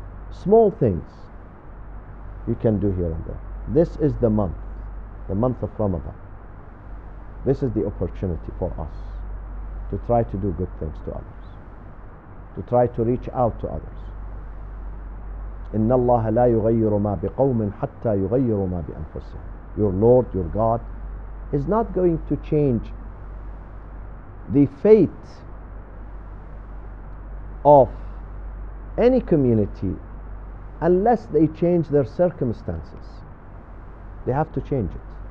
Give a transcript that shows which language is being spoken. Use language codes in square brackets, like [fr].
[en] Small things you can do here and there. This is the month of Ramadan. This is the opportunity for us to try to do good things to others, to try to reach out to others. [ar] إن الله لا يغير ما بقوم حتى يغيروا ما بأنفسهم. [en] Your Lord, your God, is not going to change the fate of any community unless they change their circumstances. They have to change it.